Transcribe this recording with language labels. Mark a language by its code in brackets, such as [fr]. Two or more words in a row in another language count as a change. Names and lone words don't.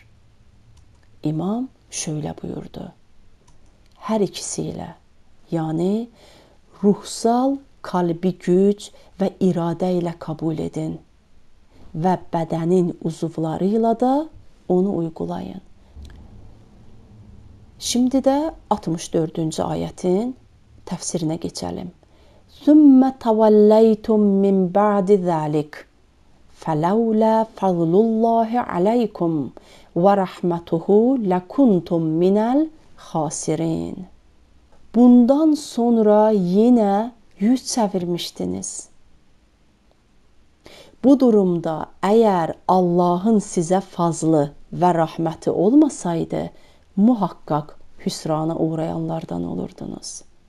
[tr] İmam şöyle buyurdu: her ikisiyle, yani ruhsal kalbi güç ve irade ile kabul edin ve bedenin uzuvlarıyla da onu uygulayın. Şimdi de 64. ayetin tefsirine geçelim. [ar] ثُمَّ تَوَلَّيْتُمْ مِنْ بَعْدِ ذَلِكَ فَلَوْلَا فَضْلُ اللّٰهِ عَلَيْكُمْ وَرَحْمَتُهُ لَكُنْتُمْ مِنَ الْخَاسِرِينَ. [tr] Bundan sonra yine yüz çevirmiştiniz. Bu durumda eğer Allah'ın size fazlı ve rahmeti olmasaydı, muhakkak hüsrana uğrayanlardan olurdunuz.